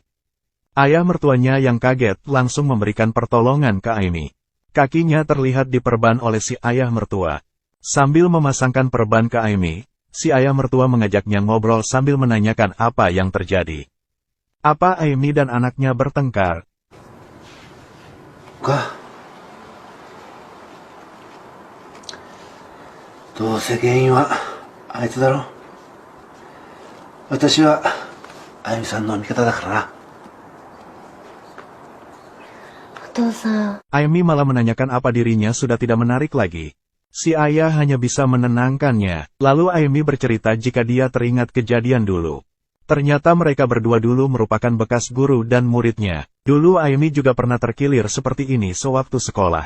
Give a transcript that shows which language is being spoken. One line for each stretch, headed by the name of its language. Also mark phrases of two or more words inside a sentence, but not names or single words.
Indonesian: Ayah mertuanya yang kaget langsung memberikan pertolongan ke Amy. Kakinya terlihat diperban oleh si ayah mertua. Sambil memasangkan perban ke Amy, si ayah mertua mengajaknya ngobrol sambil menanyakan apa yang terjadi. Apa Amy dan anaknya bertengkar?
Japanese: どうせ原因はあいつだろ。私はあゆみさんの味方だからな。お父さん。
Indonesian: Amy malah menanyakan apa dirinya sudah tidak menarik lagi. Si ayah hanya bisa menenangkannya. Lalu Amy bercerita jika dia teringat kejadian dulu. Ternyata mereka berdua dulu merupakan bekas guru dan muridnya. Dulu Amy juga pernah terkilir seperti ini sewaktu sekolah.